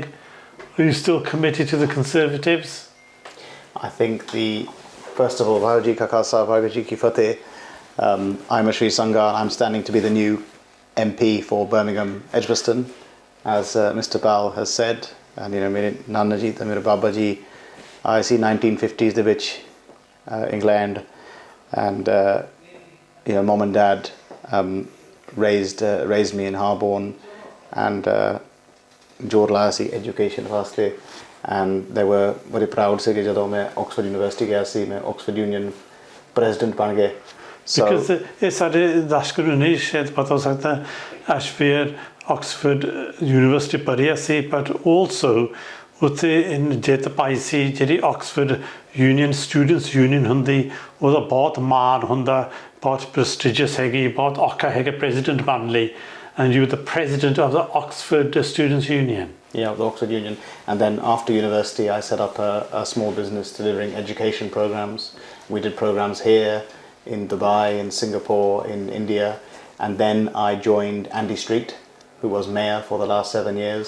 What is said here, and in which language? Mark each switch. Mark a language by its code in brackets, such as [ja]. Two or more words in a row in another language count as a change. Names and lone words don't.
[en] Are you still committed to the Conservatives? I think first of all, [pa] Waheguru Ji Ka Khalsa, Waheguru Ji Ki Fateh. [en] I'm Ashvir Sangha. I'm standing to be the new MP for Birmingham Edgbaston, as Mr. Pal has said. And [pa] ਮੇਰੇ ਨਾਨਾ ਜੀ ਤੇ ਮੇਰੇ ਬਾਬਾ ਜੀ ਆਏ ਸੀ 1950s ਦੇ ਵਿੱਚ England, [en] and mom and dad raised me in Harborne and [pa] ਜੋਰ ਲਾਇਆ ਸੀ education ਵਾਸਤੇ, [en] and they were very proud [pa] ਸੀ ਕਿ ਜਦੋਂ ਮੈਂ Oxford University ਗਿਆ ਸੀ ਮੈਂ Oxford Union president ਬਣ ਗਏ. Because ਇਹ ਸਾਡੇ ਦਰਸ਼ਕਾਂ ਨੂੰ ਨਹੀਂ ਸ਼ਾਇਦ ਪਤਾ ਹੋ ਸਕਦਾ, Ashvir Oxford University ਪੜ੍ਹਿਆ ਸੀ, [en] but also [pa] ਉੱਥੇ ਜਿੱਤ ਪਾਈ ਸੀ ਜਿਹੜੀ Oxford Union Students Union ਹੁੰਦੀ, ਉਹਦਾ ਬਹੁਤ ਮਾਣ ਹੁੰਦਾ, ਬਹੁਤ prestigious ਹੈਗੀ, ਬਹੁਤ ਔਖਾ ਹੈਗਾ president ਬਣਨ ਲਈ. [en] And you were the president of the Oxford Students Union. Yeah, the Oxford Union. And then after university, I set up a small business delivering education programs. We did programs here in Dubai, in Singapore, in India. And then I joined Andy Street, who was mayor for the last 7 years.